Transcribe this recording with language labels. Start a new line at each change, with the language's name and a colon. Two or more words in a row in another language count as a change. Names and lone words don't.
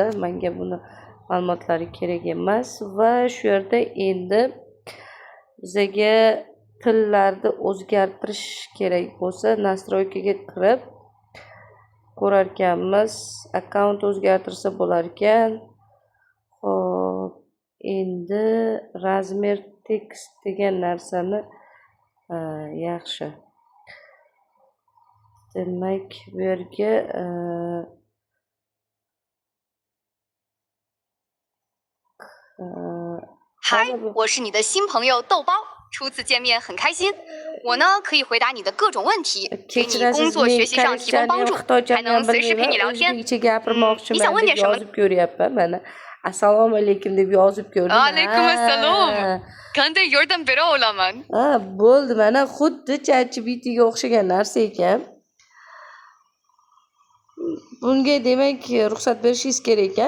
Uzbek: Menga buni ma'lumotlari kerak emas va shu yerda endi bizga tillarni o'zgartirish kerak bo'lsa, nastroykaga kirib ko'rar ekanmiz. Akkaunt o'zgartirsa bo'lar ekan. Xo'p, endi
Russian: размер текст
Uzbek: degan narsani yaxshi. Demak, bu yerga
Chinese: 嗨，我是你的新朋友豆包，初次见面很开心。我呢可以回答你的各种问题，给你工作学习上提供帮助，还能随时陪你聊天。你想问点什么
Uzbek: ？Assalomu alaykum deb yozib ko'rdim. Alaykum assalom. Qanday yordam bera olaman? Bo'ldi, mana xuddi ChatGPTga o'xshagan narsa ekan. Bunga demak ruxsat berishingiz kerak ekan.